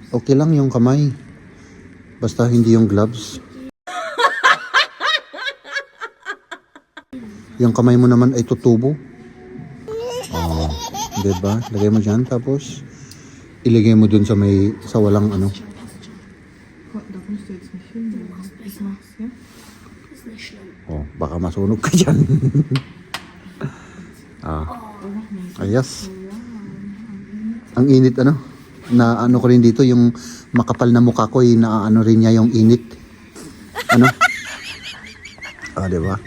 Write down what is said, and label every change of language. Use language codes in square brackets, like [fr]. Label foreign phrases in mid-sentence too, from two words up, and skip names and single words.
[tl] Okay lang yung kamay. Basta hindi yung gloves. Yung kamay mo naman ay tutubo. Oh, Diba? Lagay mo dyan, tapos ilagay mo dun sa may, sa walang ano. [de] Da kommst du jetzt nicht hin, wenn du das machst, ja? Ist nicht schlimm. [tl] Oh, baka masunog ka dyan. Ayos. Ang init ano? Na ano ko rin dito, yung makapal na mukha ko, na ano rin niya yung init. Ano? Diba?